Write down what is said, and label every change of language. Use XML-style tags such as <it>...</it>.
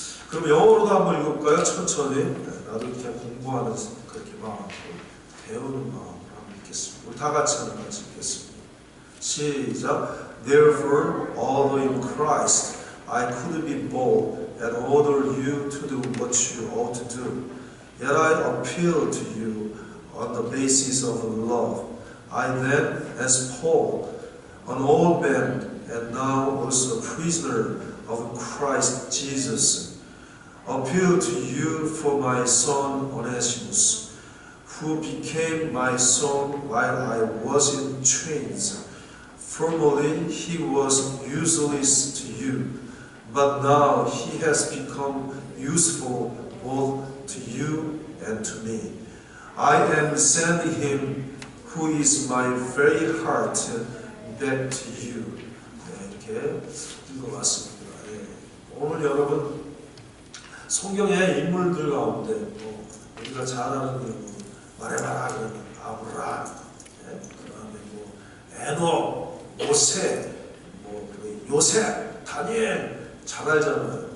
<ko>그럼 영어로도 한번 읽어볼까요? 천천히. 나도 이렇게 공부하는 그렇게 마음으로, 배우는 마음으로 한번 읽겠습니다. 우리 다 같이 한번 같이 읽겠습니다. 시작.</ko> <en>Therefore, although in Christ I could be bold and order you to do what you ought to do, yet I appeal to you on the basis of love. I then, as Paul, an old man and now also a prisoner of Christ Jesus, appeal to you for my son Onesimus, who became my son while I was in chains. Formerly he was useless to you, but now he has become useful both to you and to me. I am sending him, who is my very heart, back to you.</en> <ko>이렇게 읽어봤습니다. 오늘 여러분 성경의 인물들 가운데 우리가 잘 아는 말해봐라 그러면 아브라함, 그다음에 에녹, 모세, 요셉, 다니엘 잘 알잖아요.</ko>